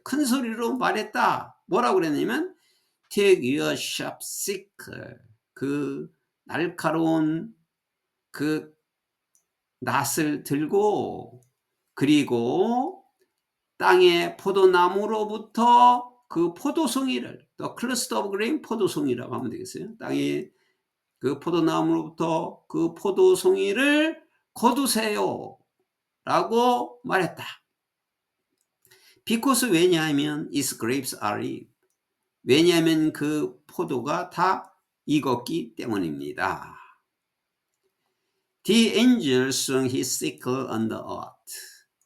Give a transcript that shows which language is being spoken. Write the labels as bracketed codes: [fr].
[ko] 큰 소리로 말했다. 뭐라고 그랬냐면 [en] take your sharp sickle [ko] 그 날카로운 그 낫을 들고 그리고 땅의 포도나무로부터 그 포도송이를 [en] The cluster of grain [ko] 포도송이라고 하면 되겠어요. 땅의 그 포도나무로부터 그 포도송이를 거두세요 라고 말했다. [en] Because [ko] 왜냐하면 [en] its grapes are ripe. [ko] 왜냐하면 그 포도가 다 익었기 때문입니다. [en] The angel swung his sickle on the earth.